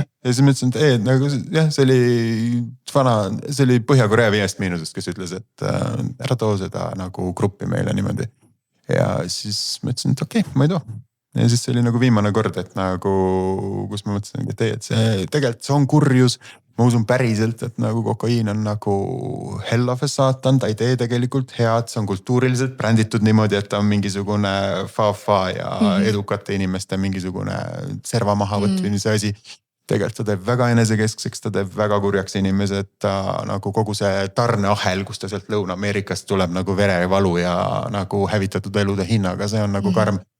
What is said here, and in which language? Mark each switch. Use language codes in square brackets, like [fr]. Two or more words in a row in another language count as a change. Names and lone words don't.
[et] Ja siis ma ütlesin, et nagu, see oli Põhja-Korea 5 miinusest, kes ütles, et ära too seda nagu gruppi meile niimoodi. Ja siis ma ütlesin, et okei, ma ei too. Ja siis see oli nagu viimane kord, et nagu, kus ma mõtlesin, et ei, et see tegelikult see on kurjus. Ma usun päriselt, et nagu kokaiin on nagu [en] hell of a [et] saatan, ta ei tee tegelikult head, see on kultuuriliselt bränditud niimoodi, et ta on mingisugune fa-fa ja edukate inimeste mingisugune serva mahavõtmise asi. Tegelikult ta teeb väga enesekeskseks, ta teeb väga kurjaks inimesed, ta nagu kogu see tarneahel, kus ta sealt Lõuna-Ameerikast tuleb nagu verevalu ja nagu hävitatud elude hinnaga, see on nagu karm.